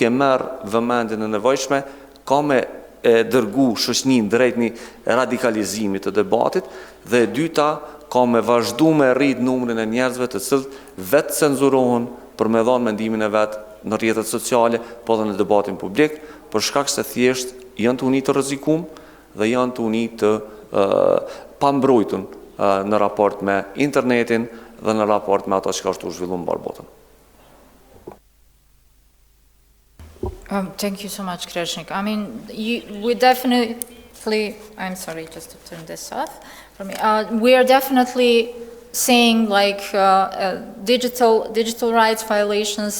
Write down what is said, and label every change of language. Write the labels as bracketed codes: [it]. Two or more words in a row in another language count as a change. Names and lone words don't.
[sq] e merr vëmendjen e nevojshme ka me e dërgu shoqërinë drejt një radikalizimit të debatit, dhe e dyta ka me vazhdu me rrit numrin e njerëzve të cilët vetë cenzurohen për me dhanë mendimin e vetë në rrjetet sociale, po dhe në debatin publik, për shkak se thjesht janë të uni të rrezikum dhe janë të uni të pambrojtur në raport me internetin dhe në raport me ato që është u zhvilluar mbar botën. [en] Thank you so much, Kreshnik. I mean, we definitely, I'm sorry, just to turn this off for me. We are definitely seeing like digital rights violations.